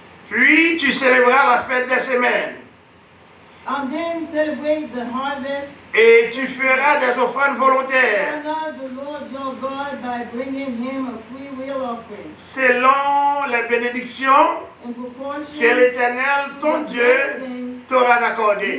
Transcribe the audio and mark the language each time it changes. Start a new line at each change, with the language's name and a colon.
French: Puis tu célébreras la fête des semaines.
English: And then celebrate the harvest.
French: Et tu feras des offrandes volontaires.
English: Honor the Lord your God by bringing him a freewill offering.
French: Selon les bénédictions
English: In proportion
French: que l'Éternel ton Dieu t'aura accordées.